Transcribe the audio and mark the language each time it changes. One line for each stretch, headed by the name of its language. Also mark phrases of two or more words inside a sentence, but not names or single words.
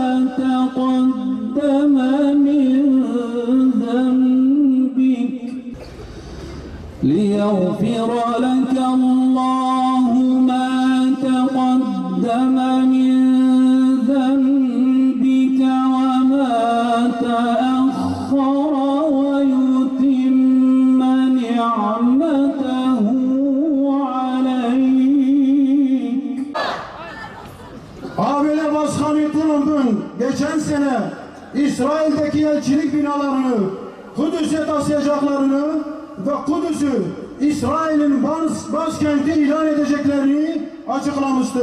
Arabic: تقدم من ذنبك ليغفر لك الله ما تقدم من ذنبك وما تأخر ويتم نعمته عليك.
Turkish: Abiler Başkanı Trump'ın geçen sene İsrail'deki elçilik binalarını Kudüs'e taşıyacaklarını ve Kudüs'ü İsrail'in başkenti ilan edeceklerini açıklamıştı.